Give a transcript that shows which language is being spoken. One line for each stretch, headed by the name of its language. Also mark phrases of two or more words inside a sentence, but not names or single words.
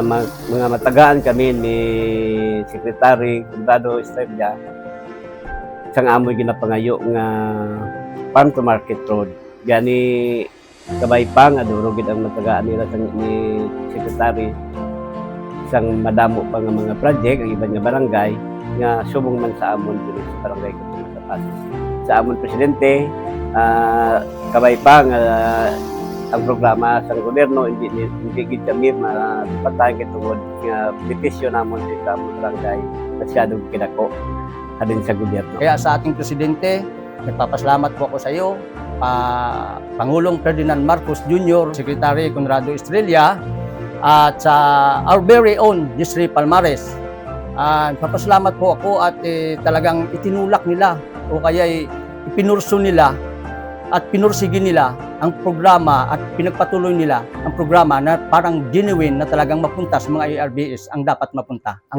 Hiligaynon: mga matagaan kami ni Secretary Condado Estrella sang amoy ginapangayo nga farm to market road gani kabay pa nga duro gid ang matagaan nila ni Secretary sang madamo pa nga mga project ang iban nga barangay nga subong man sa amon dito sa barangay sa Pasig. Sa amon presidente kabay pa nga ang programa sa gobyerno hindi gid kami mapatay tungod nga benepisyo namon sa barangay masyadong kinako halin sa gobyerno.
Filipino: Kaya sa ating presidente, nagpapasalamat po ako sa iyo, Pangulong Ferdinand Marcos Jr., Secretary Conrado Estrella, at sa
English: our very own
Filipino: Jessie Palmares. Nagpapasalamat po ako at talagang itinulak nila o kaya ipinurso nila at pinursige nila ang programa at pinagpatuloy nila ang programa na parang genuine na talagang mapunta sa mga ARBS ang dapat mapunta.